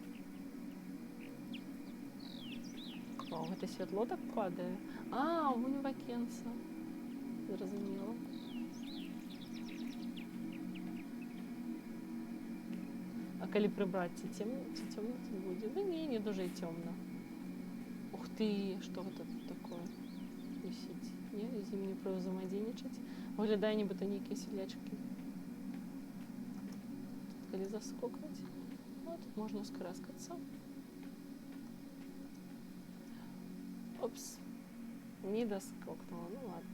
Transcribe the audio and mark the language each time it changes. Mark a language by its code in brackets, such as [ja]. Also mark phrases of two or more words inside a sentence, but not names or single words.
[be] Гэта святло так падае. Вунь вакенца. Зразумела. А калі прыбраць, ці цёмна тут будзе? Да не дуже і цёмна. [ru] Ух ты, что это такое? [be] Висіць. Не, з ім не праўзаемадзейнічаць. Выглядае, нібыта нейкія селячкі. Тут калі заскокнуць, ну, тут можна скараскацца. Опс. Не доскокнула, [ru] ну ладно.